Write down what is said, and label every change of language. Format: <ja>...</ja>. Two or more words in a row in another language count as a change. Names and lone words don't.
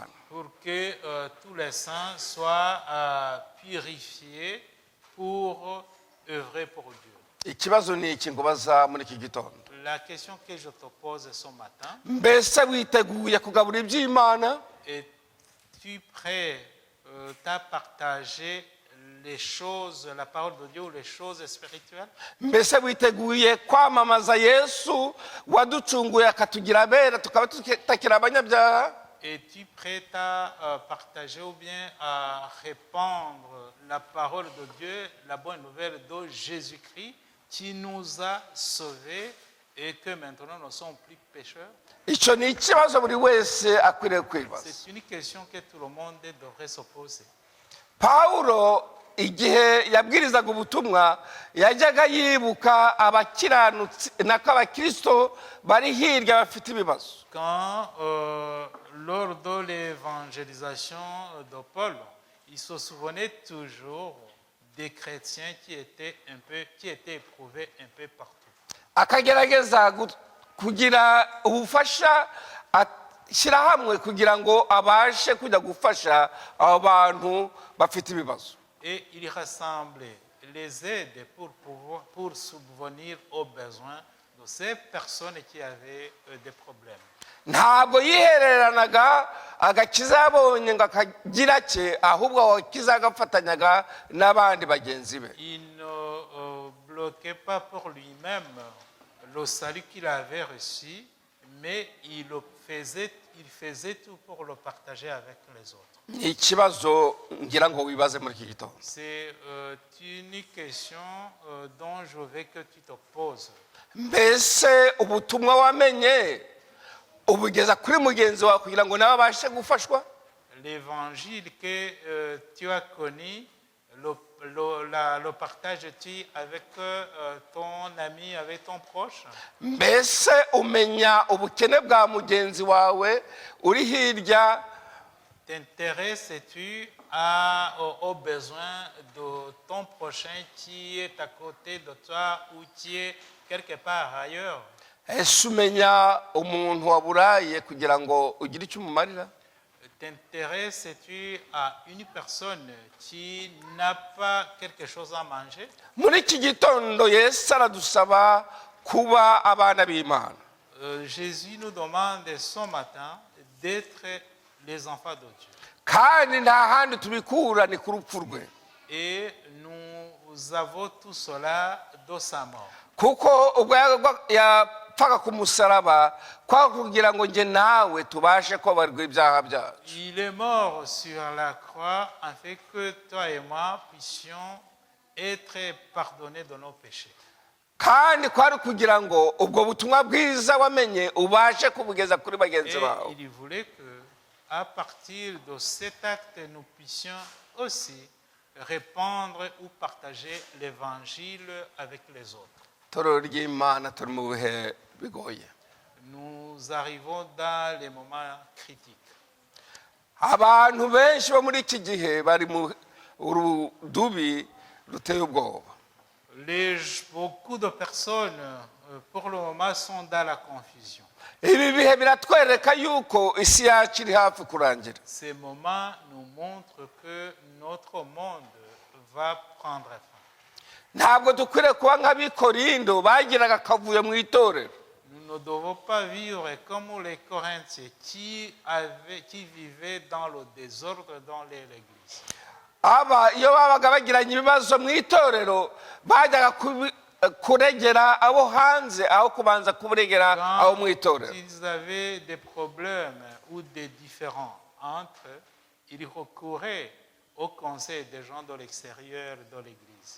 <fr>Pour que tous les saints soient purifiés pour œuvrer pour Dieu.</fr> <rw>ikibazo ni iki ngo baza muri iki gitondo?</rw> <fr>La question que je te pose ce matin,</fr> <rw>mbese witeguye kugabura iby'Imana?</rw> <fr>es-tu prêt à partager les choses, la parole de Dieu ou les choses spirituelles?</fr> <rw>mbese witeguye kwamamaza Yesu waducunguye akatugira abera tukaba tutakiri abanyabyaha?</rw> <fr>Es-tu prêt à partager ou bien à répandre la parole de Dieu, la bonne nouvelle de Jésus-Christ qui nous a sauvés et que maintenant nous ne sommes plus pécheurs?</fr> <rw>icyo ni ikibazo buri wese akwiriye kwibaza.</rw> <fr>C'est une question que tout le monde devrait se poser.</fr> <rw>Pawulo igihe yabwirizaga ubutumwa yajyaga yibuka abakiranutsi nako abakristo bari hirya bafite ibibazo.</rw> <fr>Quand, lors de l'évangélisation de Paul, il se souvenait toujours des chrétiens qui étaient éprouvés un peu partout.</fr> <rw>akagerageza kugira ubufasha ashyira hamwe kugira ngo abashe kujya gufasha abo bantu bafite ibibazo.</rw> <fr>Et il rassemblait les aides pour subvenir aux besoins de ces personnes qui avaient des problèmes.</fr> <rw>ntabwo yihereranaga agakiza yabonye ngo akagira cye, ahubwo agakiza agafatanyaga n'abandi bagenzi be.</rw> <fr>Il ne bloquait pas pour lui-même le salut qu'il avait reçu, mais il faisait tout pour le partager avec les autres.</fr> <rw>ni ikibazo ngira ngo wibaze muri iki gitondo.</rw> <fr>C'est une question dont je veux que tu te poses.</fr> <rw>Mbese ubutumwa wamenye ubugeza kuri mugenzi wawe kugira ngo nawe abashe gufashwa?</rw> <fr>L'évangile que tu as connu, le partages-tu avec ton ami, avec ton proche?</fr> <rw>Mbese umenya ubukene bwa mugenzi wawe uri hirya?</rw> <fr>T'intéresses-tu aux besoins de ton prochain qui est à côté de toi ou qui est quelque part ailleurs?</fr> <rw>Ese umenya umuntu waburaye kugira ngo ugire icyo umumarira?</rw> <fr>T'intéresses-tu à une personne qui n'a pas quelque chose à manger?</fr> <rw>Muri iki gitondo Yesu aradusaba kuba abana b'Imana.</rw> <fr>Jésus nous demande ce matin d'être les enfants de Dieu.</fr> <rw>Kandi nta handi tubikura ni ku rupfu rwe.</rw> <fr>Et nous avons tout cela de sa mort.</fr> <rw>Kuko ubwo yapfaga ku musaraba kwa kugira ngo nge nawe tubashe kubabarirwa ibyaha byacu.</rw> <fr>Il est mort sur la croix afin que toi et moi puissions être pardonnés de nos péchés.</fr> <rw>Kandi kwari kugira ngo ubwo butumwa bwiza wamenye ubashe kubugeza kuri bagenzi</rw> <fr>Et</fr> <rw>bawe.</rw> <fr>il voulait que à partir de cet acte nous puissions aussi répandre ou partager l'évangile avec les autres.</fr> <rw>Torero ry'Imana turi mu bihe bigoye.</rw> <fr>Nous arrivons dans les moments critiques.</fr> <rw>Abantu benshi bo muri iki gihe bari mu rudubi ruteye ubwoba.</rw> <fr>Beaucoup de personnes pour le moment sont dans la confusion.</fr> <rw>Ibi bihe biratwereka yuko isi yacu iri hafi kurangira.</rw> <fr>Ces moments nous montrent que notre monde va prendre fin.</fr> <rw>Ntabwo dukwiriye kuba nk'abikorindo bagiraga akavuyo mu itorero.</rw> <fr>Nous ne devons pas vivre comme les Corinthiens qui vivaient dans le désordre dans l'église.</fr> <rw>Iyo babaga bagiranye ibibazo mu itorero bajyaga kuregera abo hanze aho kubanza kuburegera abo mu itorero.</rw> <fr>Ils avaient des problèmes ou des différends entre eux, ils recouraient au conseil des gens de l'extérieur de l'église.</fr>